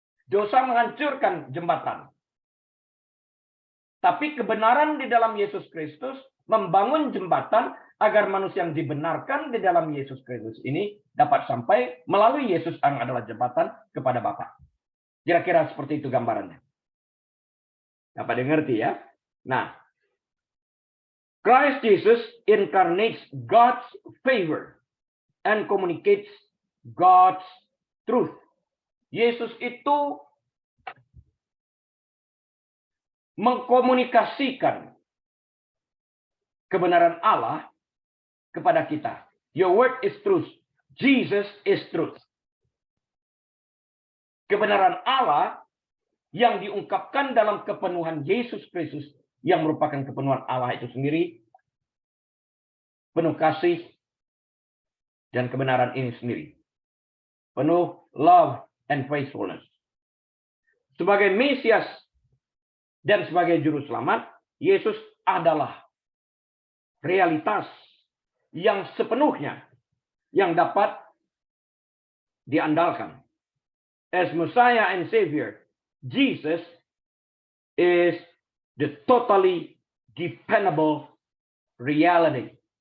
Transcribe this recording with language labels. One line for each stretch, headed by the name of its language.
Indonesian: Dosa menghancurkan jembatan. Tapi kebenaran di dalam Yesus Kristus membangun jembatan agar manusia yang dibenarkan di dalam Yesus Kristus ini dapat sampai melalui Yesus yang adalah jembatan kepada Bapa. Kira-kira seperti itu gambarannya. Dapat dimengerti ya?
English: Nah, Christ Jesus incarnates God's favor and communicates God's truth.
Indonesian: Yesus itu mengkomunikasikan kebenaran Allah kepada kita.
English: Your word is truth. Jesus is truth.
Indonesian: Kebenaran Allah yang diungkapkan dalam kepenuhan Yesus Kristus yang merupakan kepenuhan Allah itu sendiri, penuh kasih dan kebenaran ini sendiri.
English: Penuh love and faithfulness.
Indonesian: Sebagai Mesias dan sebagai juru selamat, Yesus adalah realitas yang sepenuhnya yang dapat diandalkan.
English: As Messiah and Savior, Jesus is the totally dependable reality.